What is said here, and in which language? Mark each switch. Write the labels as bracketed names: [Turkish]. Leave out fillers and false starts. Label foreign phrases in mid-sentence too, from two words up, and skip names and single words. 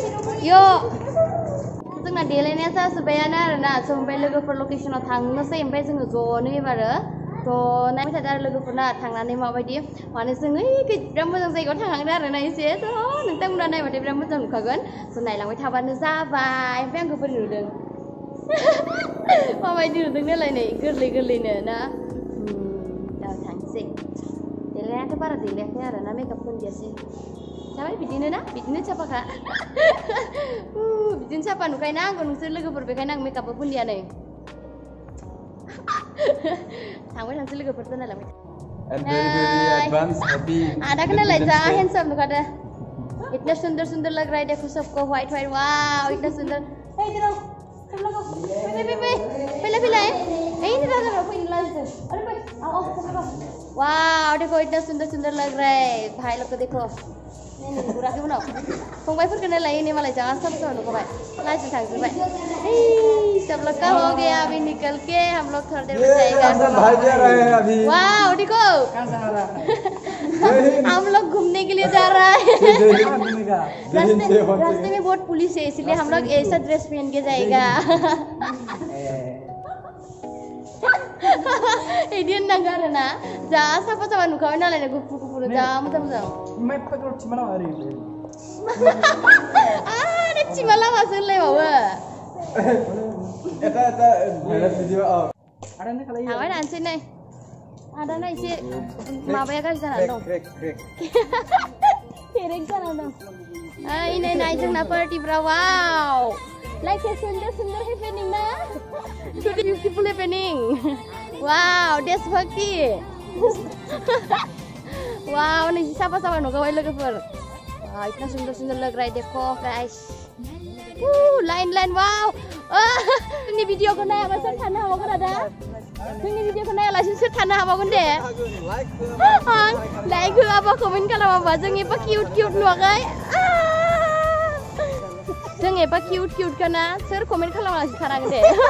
[Bodo] जोंना देलायनाया जाजोब्बायानो आरोना जों ओमफ्राय लोगोफोर लकेसनाव थांनोसै ओमफ्राय जोङो ज'नो एबारो ज' नायबाय थादों आरो लोगोफोरना थांनानै माबायदि माने जों बिराद मोजां जायगायाव थांहांदों आरोना एसे नोंथांमोना नायबाथाय बिराद मोजां नुखागोन जों नायलांबाय थाबानो जाबाय ओमफ्राय आंखौ बोरै नुदों माबायदि नुदों नालाय नै गोरलैनो ना दा थांसै देलायनायाथ' बारा देलायाखै आरोना मेकआप फोनदियासै जाबाय बिदिनो ना बिदिनो साफाखा बिदिनो साफा नुखायोना आंखौ नोंसोर लोगोफोर बेखायनो आं मेकआपबो फुनदिया नै थांबाय थांसै लोगोफोर दोनलायलांबाय आदाखौ नायलाय जा हेन्डसाम नुखादो [Hindi] इतना सुंदर लग रहा है देखो सबको व्हाइट वाव इतना सुंदर वाव देखो इतना सुंदर लग रहा है भाई लोग को देखो [Bodo] नुराखै उनाव फंबायफोरखौ नायलाय नै मालाय जा साफा नुखाबाय लाजि थांजोब्बाय [Hindi] सब लोग का हो गया अभी निकल के हम लोग थोड़ी देर में जाएगा वाव देखो हम लोग घूमने के लिए जा रहा है रास्ते में बहुत पुलिस है इसलिए हम लोग ऐसा ड्रेस पहन के जाएगा [Bodo] इदि होननांगौ आरोना जा साफा नुखाबाय नालाय गुफुर जा मोजां आरे चिमा लामासो होनलायबावो थांबाय थानोसै नै आदाना एसे माबाया गाज्रि जानानै दं फेरेक जानानै दं ओइ नै नाय जोंना पार्टिफ्रा वाव [English] like a [Bodo] सुंदर हेपेनिं ना [English] today beautiful happening [Bodo] वाव देशभक्ति वाव नै साफा नुखाबाय लोगोफोर [Hindi] इतना सुंदर लग रहा है देखो [Bodo] गाइस लाइन वाव जोंनि भिडिअखौ नायाबा सोर थानो हाबावगोन आदा जोंनि भिडिअखौ नायालासिनो सोर थानो हाबावगोन दे लाइक होआबा कमेन्ट खालामाबा जों एबा किउट नुवाखै जों एबा किउट ना सोर कमेन्ट खालामालासिनो थानांगोन दे